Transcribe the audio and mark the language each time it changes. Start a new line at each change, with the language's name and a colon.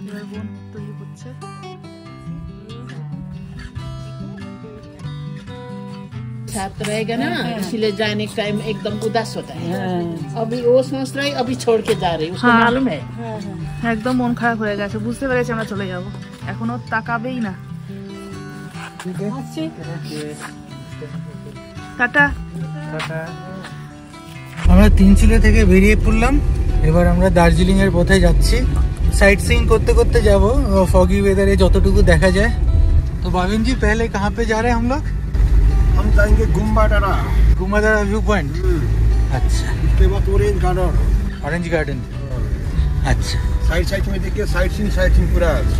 Bangla: বোন তৈরি করছে।
Hindi: साथ रहेगा ना, इसलिए जाने का टाइम एकदम उदास होता है। अभी वो सोच रही अभी छोड़ के जा रही, उसको मालूम है।
Bangla: একদম মন খারাপ হয়ে গেছে, বুঝতে পেরেছি আমরা চলে যাব, এখনো তাকাবেই না। টাটা। আমরা তিনচুলে থেকে বেরিয়ে পড়লাম, এবার আমরা দার্জিলিং এর পথে যাচ্ছি।
Hindi: साइट सीइंग करते करते
Bangla: जाबो,
Hindi: फॉगी वेदर है
Bangla: जतटुकु
Hindi: देखा जाए। तो भाविन जी पहले कहाँ पे जा रहे हैं हम लोग? हम जाएंगे गुम्बाडारा व्यू पॉइंट। अच्छा, उसके बाद ऑरेंज गार्डन। अच्छा, साइड में देखिए साइट सीइंग पूरा।